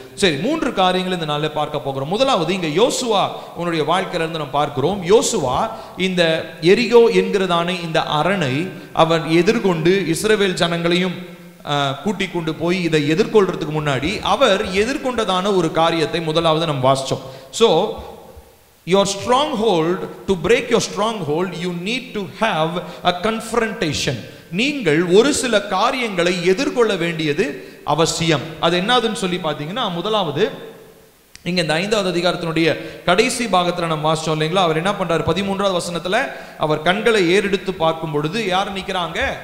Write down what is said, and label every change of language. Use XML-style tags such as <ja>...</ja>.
<ta>சரி, 3 காரியங்கள் இந்த நாளில் பார்க்க போகிறோம். முதலாவது, இங்க யோசுவா உன்னுடைய வாழ்க்கையில இருந்து நம்ம பார்க்கிறோம். யோசுவா இந்த எரிகோ என்கிறதான இந்த அரணை அவன் எதிர்கொண்டு இஸ்ரவேல் ஜனங்களையும் கூட்டிக் கொண்டு போய் இதை எதிர்கொள்றதுக்கு முன்னாடி அவர் எதிர்கொண்டதான ஒரு காரியத்தை முதலாவது நம்ம வாசிச்சோம்.</ta> <en>So your stronghold, to break your stronghold you need to have a confrontation.</en> <ta>நீங்கள் ஒரு சில காரியங்களை எதிர்கொள்ள வேண்டியது அவசியம். அது என்னதுன்னு சொல்லி பார்த்தீங்கன்னா, முதலாவது இங்க இந்த 5வது அதிகாரத்தினுடைய கடைசி பாகத்துல நம்ம வாசிச்சோம் இல்லைங்களா? அவர் என்ன பண்றாரு? 13வது வசனத்துல அவர் கண்களை ஏறெடுத்து பார்க்கும் பொழுது யார் நிக்கிறாங்க?</ta>